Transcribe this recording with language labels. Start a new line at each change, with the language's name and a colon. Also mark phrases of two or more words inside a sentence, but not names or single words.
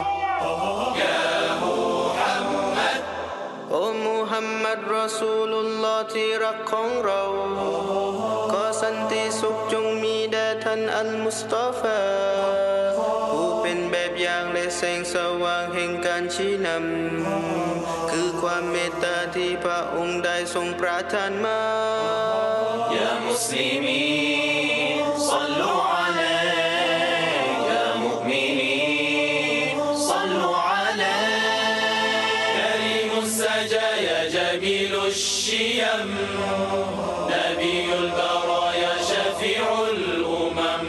Thai: O
Arabic: محمد رسول الله
Thai: ที่รักของเรา ความสันติสุขจงมีแด่ท่าน al Mustafa, ผู้เป็นแบบอย่างและแสงสว่างแห่งการชี้นำ คือความเมตตาที่พระองค์ได้ทรงประทานมา
Arabic: يا مسلمين صلوا عليه، يا مؤمنين صلوا عليه. كريم السجايا جميل الشيم، نبي البرايا شفيع الأمم.